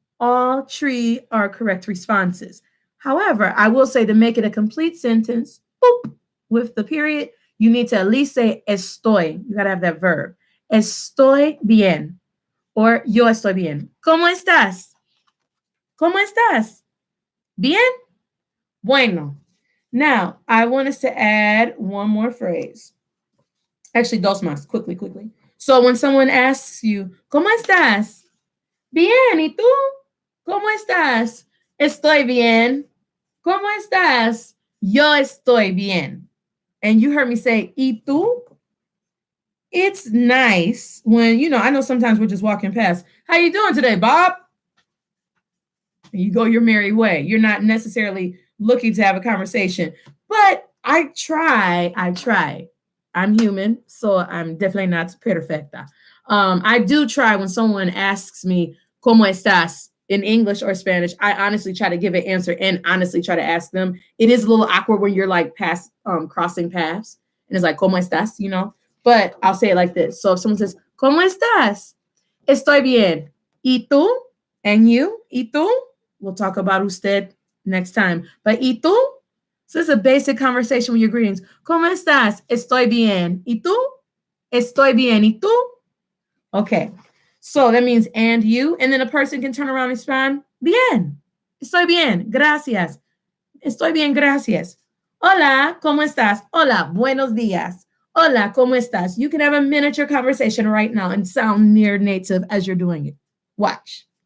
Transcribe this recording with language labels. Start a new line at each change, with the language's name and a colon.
English: All 3 are correct responses. However, I will say to make it a complete sentence, boop, with the period, you need to at least say estoy. You got to have that verb.
Spanish: Estoy bien. Or yo estoy bien. ¿Cómo estás? ¿Cómo estás? Bien? Bueno.
English: Now, I want us to add one more phrase. Actually,
Spanish: dos más.
English: Quickly. So when someone asks you,
Spanish: ¿Cómo estás? Bien. ¿Y tú? ¿Cómo estás? Estoy bien. ¿Cómo estás? Yo estoy bien.
English: And you heard me say,
Spanish: ¿y tú?
English: It's nice when, I know sometimes we're just walking past. How you doing today, Bob? And you go your merry way. You're not necessarily looking to have a conversation. But I try. I'm human, so I'm definitely not perfecta. I do try when someone asks me,
Spanish: ¿Cómo estás?
English: In English or Spanish, I honestly try to give an answer and honestly try to ask them. It is a little awkward when you're like crossing paths. And it's like,
Spanish: ¿Cómo estás?
English: But I'll say it like this. So if someone says,
Spanish: ¿Cómo estás? Estoy bien. ¿Y tú?
English: And you?
Spanish: ¿Y tú?
English: We'll talk about usted next time.
Spanish: But ¿y tú?
English: So it's a basic conversation with your greetings.
Spanish: ¿Cómo estás? Estoy bien. ¿Y tú? Estoy bien. ¿Y tú? Okay.
English: So that means and you, and then a person can turn around and respond,
Spanish: bien. Estoy bien. Gracias. Estoy bien, gracias. Hola, ¿cómo estás? Hola, buenos días. Hola, ¿cómo estás?
English: You can have a miniature conversation right now and sound near native as you're doing it. Watch.